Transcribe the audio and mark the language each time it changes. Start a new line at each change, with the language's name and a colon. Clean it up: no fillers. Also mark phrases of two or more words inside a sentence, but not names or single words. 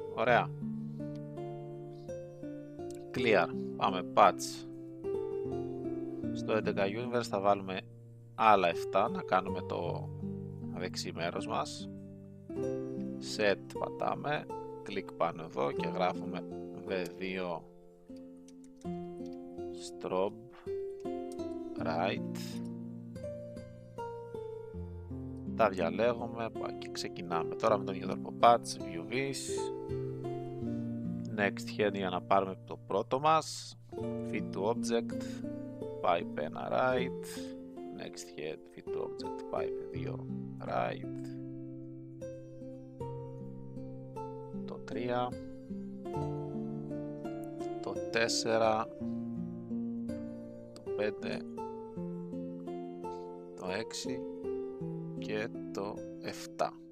Greek: Ωραία. Clear. Πάμε patch. Στο 11 universe θα βάλουμε άλλα 7 να κάνουμε το δεξί μέρος μας. Set πατάμε. Κλικ πάνω εδώ και γράφουμε V2 strobe right. Τα διαλέγουμε και ξεκινάμε. Τώρα με τον ίδιο τρόπο
English: patch, view vis, next head
Greek: για να πάρουμε το πρώτο μας,
English: fit to object, pipe 1 right, next head, fit to object, pipe 2 right,
Greek: το 3, το 4, το 5, το 6 και το 7.